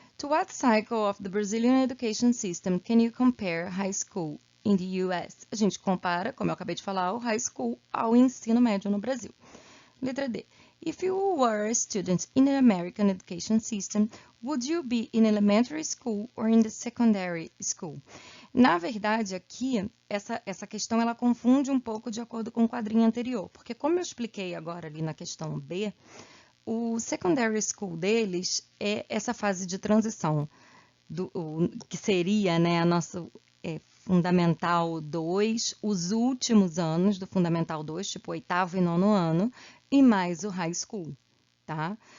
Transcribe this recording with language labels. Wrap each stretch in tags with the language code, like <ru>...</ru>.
<en>To what cycle of the Brazilian education system can you compare high school in the US?</en> <pt>A gente compara, como eu acabei de falar, o high school ao ensino médio no Brasil. Letra D.</pt> <en>If you were a student in the American education system, would you be in elementary school or in the secondary school?</en> <pt>Na verdade, aqui, essa questão ela confunde um pouco de acordo com o quadrinho anterior, porque como eu expliquei agora ali na questão B, o secondary school deles é essa fase de transição, que seria, né, a nossa Fundamental 2, os últimos anos do Fundamental 2, tipo oitavo e nono ano, e mais o high school, tá?</pt>